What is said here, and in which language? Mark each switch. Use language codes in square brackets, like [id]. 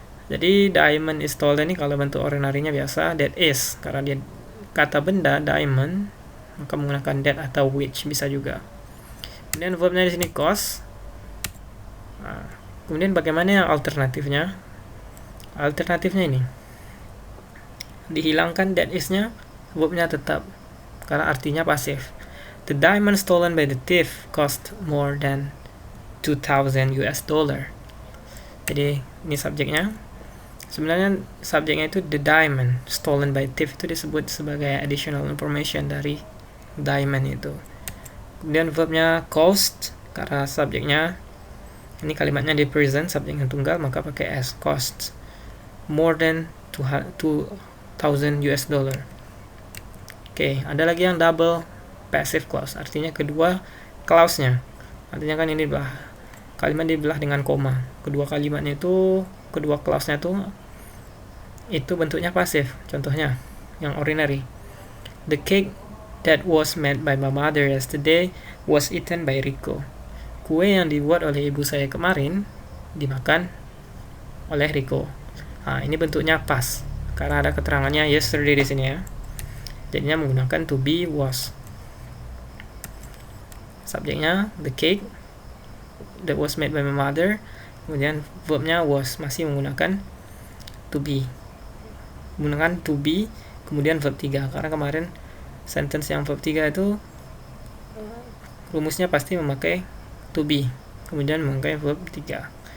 [id] Jadi diamond is stolen ini kalau bentuk ordinary-nya biasa that is, karena dia kata benda diamond maka menggunakan that atau which bisa juga. Kemudian verb-nya di sini cost. Nah, kemudian bagaimana yang alternatifnya? Alternatifnya ini dihilangkan that is-nya, verb-nya tetap karena artinya pasif. [en] The diamond stolen by the thief cost more than 2,000 US dollar. [id] Jadi ini subjeknya. Sebenarnya subjeknya itu the diamond stolen by thief itu disebut sebagai additional information dari diamond itu. Kemudian verbnya cost karena subjeknya ini kalimatnya di present, subjeknya tunggal, maka pakai s, cost more than 2,000 US dollar. Oke, ada lagi yang double passive clause, artinya kedua clause-nya. Artinya kan ini kalimat dibelah dengan koma. Kedua kalimatnya itu, kedua clause-nya itu bentuknya pasif. Contohnya yang ordinary. [en] The cake that was made by my mother yesterday was eaten by Rico. [id] Kue yang dibuat oleh ibu saya kemarin dimakan oleh Rico. Nah, ini bentuknya pas karena ada keterangannya yesterday di sini ya. Jadinya menggunakan to be was. Subjeknya the cake that was made by my mother. Kemudian verbnya was, masih menggunakan to be. Menggunakan to be kemudian verb 3 karena kemarin sentence yang verb 3 itu rumusnya pasti memakai to be kemudian memakai verb 3.